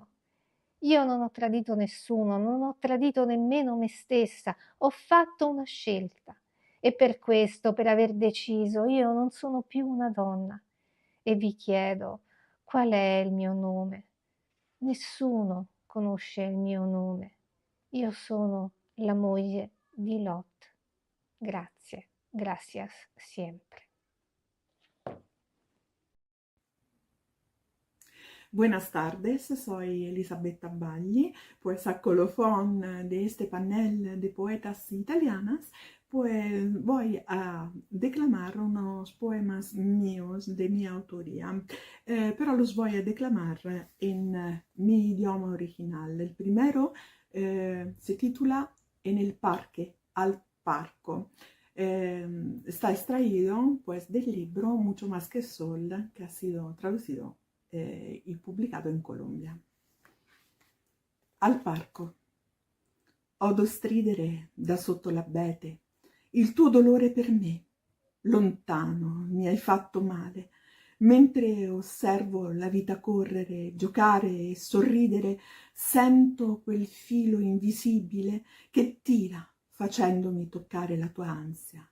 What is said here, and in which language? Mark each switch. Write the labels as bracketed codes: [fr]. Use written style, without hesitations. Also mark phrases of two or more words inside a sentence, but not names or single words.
[it] Io non ho tradito nessuno, non ho tradito nemmeno me stessa, ho fatto una scelta e per questo, per aver deciso, io non sono più una donna. E vi chiedo, qual è il mio nome? Nessuno conosce il mio nome. Io sono la moglie di Lot. Grazie, [es] gracias siempre. Buenas tardes, soy Elisabetta Bagli, poeta colofón de este panel de poetas italianas, pues voy a declamar unos poemas míos de mi autoría, pero los voy a declamar en mi idioma original. El primero se titula En el parque, [it] al parco. [es] Está extraído pues del libro Mucho más que sol, que ha sido traducido y [it] pubblicado in Colombia. Al parco. Odo stridere da sotto l'abete il tuo dolore per me. Lontano mi hai fatto male. Mentre osservo la vita correre, giocare e sorridere, sento quel filo invisibile che tira facendomi toccare la tua ansia.